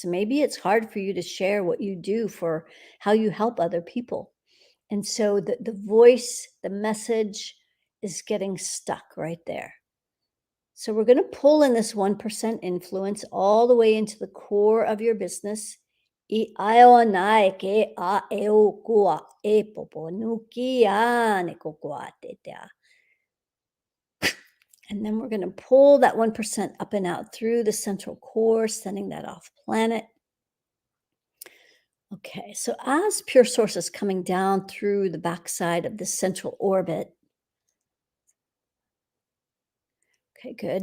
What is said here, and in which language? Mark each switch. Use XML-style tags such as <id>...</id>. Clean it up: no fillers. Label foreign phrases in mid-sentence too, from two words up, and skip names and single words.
<en>Maybe it's hard for you to share what you do for how you help other people. And so the voice, the message is getting stuck right there. So we're going to pull in this 1% influence all the way into the core of your business. I ke a e o kua e popo nuki a ne kokua te te a. And then we're going to pull that 1% up and out through the central core, sending that off planet. Okay, so as pure source is coming down through the backside of the central orbit. Okay, good.</en>